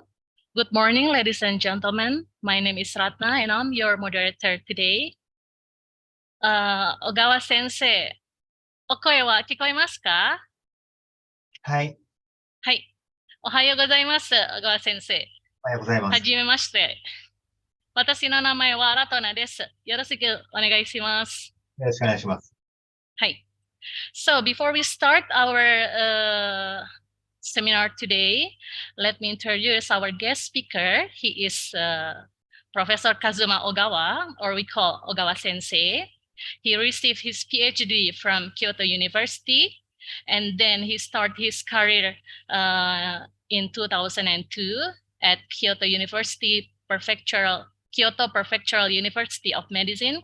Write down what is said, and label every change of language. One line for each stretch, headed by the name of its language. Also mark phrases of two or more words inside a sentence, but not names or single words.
English: Good morning, ladies and gentlemen. My name is Ratna, and I'm your moderator today.
Japanese: 小川先生, お声は聞こえますか? はい. はい. おはようございます、小川先生. おはようございます. はじめまして。私の名前はラトナです. よろしくお願いします. よろしくお願いします. はい.
English: So before we start our seminar today, let me introduce our guest speaker. He is Professor Kazuma Ogawa, or we call Ogawa Sensei. He received his PhD from Kyoto University, and then he started his career in 2002 at Kyoto Prefectural University of Medicine.